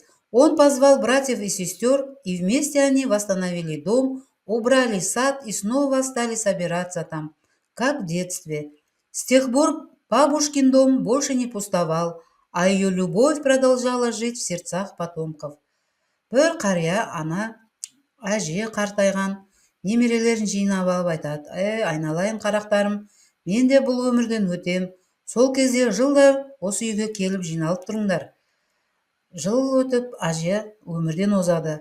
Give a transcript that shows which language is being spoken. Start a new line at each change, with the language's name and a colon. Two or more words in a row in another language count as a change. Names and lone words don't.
Russian: Он позвал братьев и сестер, и вместе они восстановили дом, убрали сад и снова стали собираться там, как в детстве. С тех пор бабушкин дом больше не пустовал, а ее любовь продолжала жить в сердцах потомков.
Kazakh: Бір қария ана әже қартайған немерелерін жинап алып айтады: айналайын қарақтарым, мен де бұл өмірден өтем. Сол кезде жылда осы үйге келіп жиналып тұрыңдар. Жыл өтіп, әже өмірден озады.